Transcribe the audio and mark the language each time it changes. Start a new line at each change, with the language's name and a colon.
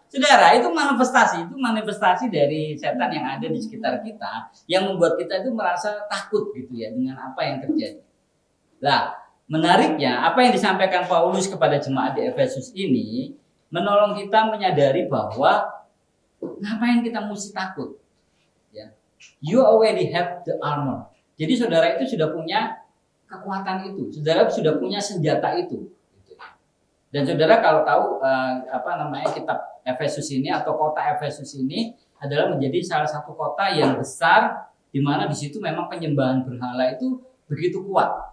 Indonesian: Saudara, itu manifestasi dari setan yang ada di sekitar kita yang membuat kita itu merasa takut gitu ya dengan apa yang terjadi. Nah, menariknya apa yang disampaikan Paulus kepada jemaat di Efesus ini menolong kita menyadari bahwa ngapain kita mesti takut. Ya.
English: You already have the armor.
Indonesian: Jadi saudara itu sudah punya kekuatan itu, saudara sudah punya senjata itu. Dan saudara kalau tahu kitab Efesus ini atau kota Efesus ini adalah menjadi salah satu kota yang besar di mana di situ memang penyembahan berhala itu begitu kuat.